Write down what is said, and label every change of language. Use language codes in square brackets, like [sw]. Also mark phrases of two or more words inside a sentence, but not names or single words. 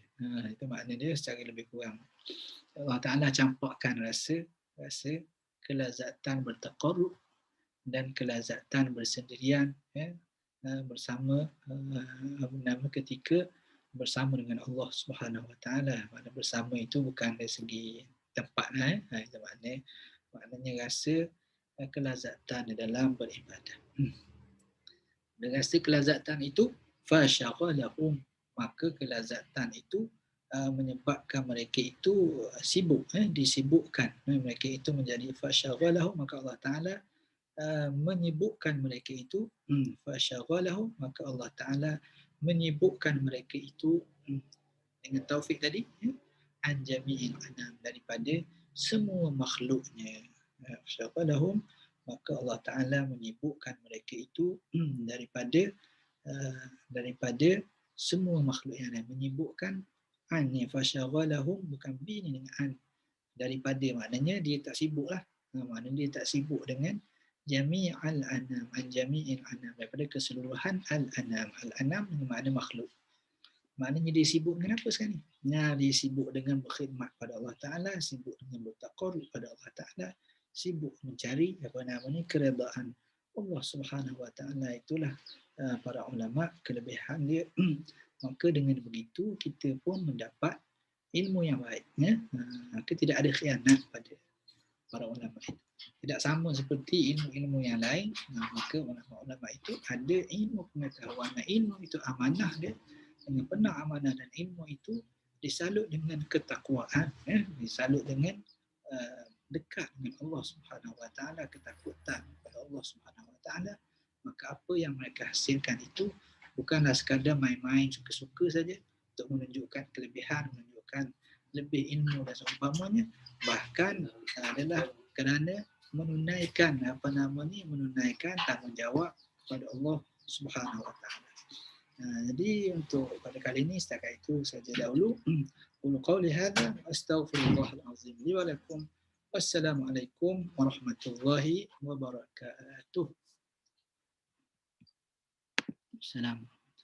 [ms] Itu makna dia secara lebih kurang. Allah Taala campakkan rasa kelazatan bertaqarrub dan kelazatan bersendirian bersama ketika bersama dengan Allah [ar] سبحانه وتعالى. [ms] Makna bersama itu bukan dari segi tempat itu maknanya rasa kelazatan di dalam beribadah. Dengan rasa kelazatan itu fasyaghalahum, maka kelazatan itu menyebabkan mereka itu sibuk, disibukkan. Mereka itu menjadi fasyaghalahum, maka Allah Ta'ala menyibukkan mereka itu. Fasyaghalahum, maka Allah Ta'ala menyibukkan mereka itu dengan taufik tadi, [ar] عن جميع الأنام, [ms] daripada semua makhluknya. Fasyaghalahum, maka Allah Ta'ala menyibukkan mereka itu daripada semua makhluk yang lain. Menyibukkan an ni fasyaghalahum, bukan bi ni dengan an. Daripada maknanya dia tak sibuk lah. Maknanya dia tak sibuk dengan [ar] جميع الأنام عن جميع الأنام, [ms] daripada keseluruhan al-anam. Al-anam dengan makna makhluk. Maknanya dia sibuk dengan apa sekarang ni? Dia sibuk dengan berkhidmat pada Allah Ta'ala, sibuk dengan bertaqarrub pada Allah Ta'ala, sibuk mencari keredaan Allah [ar] سبحانه وتعالى. [ms] Itulah para ulama kelebihan dia. Maka dengan begitu kita pun mendapat ilmu yang baik. Maka tidak ada khianat pada para ulama itu. Tidak sama seperti ilmu-ilmu yang lain. Maka ulama itu ada ilmu pengetahuan. Ilmu itu amanah dia. Dengan penuh amanah, dan ilmu itu disalut dengan ketakwaan, disalut dengan dekat dengan Allah [ar] سبحانه وتعالى, [ms] ketakutan kepada Allah [ar] سبحانه وتعالى. [ms] Maka apa yang mereka hasilkan itu bukanlah sekadar main-main suka-suka saja untuk menunjukkan kelebihan, menunjukkan lebih ilmu dan seumpamanya, bahkan adalah kerana menunaikan menunaikan tanggungjawab kepada Allah [ar] سبحانه وتعالى. [ms] Jadi untuk pada kali ini setakat itu saja dahulu. [ar] قل قولي هذا أستغفر الله العظيم لي ولكم. والسلام عليكم ورحمة الله وبركاته. السلام عليكم.